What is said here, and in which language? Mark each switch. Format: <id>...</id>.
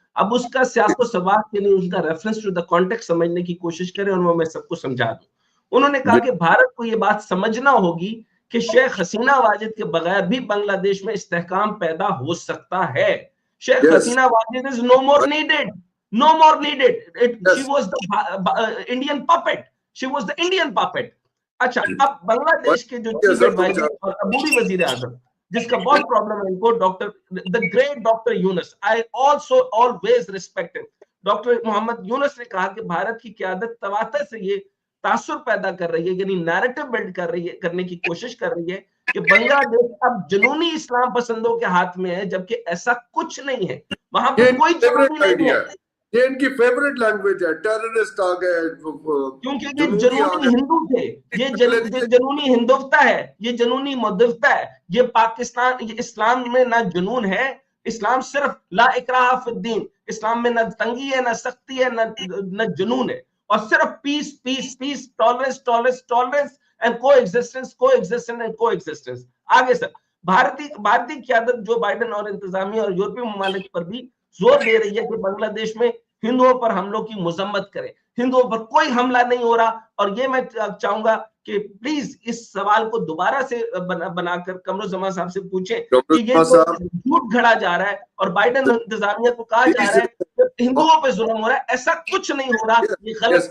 <hi>अब उसका सियाको सवाक यानी उसका</hi> <en>reference to the context</en> <hi>समझने की कोशिश करें, और वो मैं सबको समझा दूं. उन्होंने कहा कि भारत को ये बात समझना होगी कि शेख हसीना वाजिद के बगैर भी बांग्लादेश में इस्तेहकाम पैदा हो सकता है.</hi> <en>Sheikh Hasina Wajed is no more needed. No more needed. She was the Indian puppet. She was the Indian puppet.</en> <hi>अच्छा, अब बांग्लादेश के जो चीफ एडवाइजर और अबूरी वजीर आजम, जिसका बहुत प्रॉब्लम है इनको, doctor the great doctor Yunus,</hi> <en>I also always respect him.</en> <hi>Doctor Mohammad Yunus ने कहा कि भारत की क़यादत तवातर से ये तासुर पैदा कर रही है, यानी नैरेटिव बिल्ड कर रही है, करने की कोशिश कर रही है कि बांग्लादेश अब जुनूनी इस्लाम पसंदों के हाथ में है, जबकि ऐसा कुछ नहीं है. वहां पर कोई जुनूनी नहीं है. ये इनकी फेवरेट लैंग्वेज है. टेररिस्ट आ गए क्योंकि ये जनूनी हिंदू थे. ये जनूनी हिंदुत्व है, ये जनूनी मुद्दता है. ये पाकिस्तान, ये इस्लाम में ना जुनून है. इस्लाम सिर्फ</hi> <ar>ला इकराह फिद्दीन,</ar> <hi>इस्लाम में ना तंगी है, ना सख्ती है, ना जुनून है, और सिर्फ</hi> <en>Peace peace peace, tolerance tolerance tolerance and coexistence and coexistence.</en> <hi>आगे सर, भारतीय क़यादत जो बाइडेन और इंतजामिया और यूरोपीय ममालिक पर भी जोर दे रही है कि बांग्लादेश में हिंदुओं पर हमलों की मजम्मत करें, हिंदुओं पर कोई हमला नहीं हो रहा। और ये मैं चाहूंगा कि प्लीज इस सवाल को दोबारा से बनाकर कमरुज़्ज़मान साहब से पूछें कि ये जो झूठ घड़ा जा रहा है और बाइडेन इंतजामिया को कहा जा रहा है कि हिंदुओं पे जुल्म हो रहा है, ऐसा कुछ नहीं हो रहा, ये गलत</hi>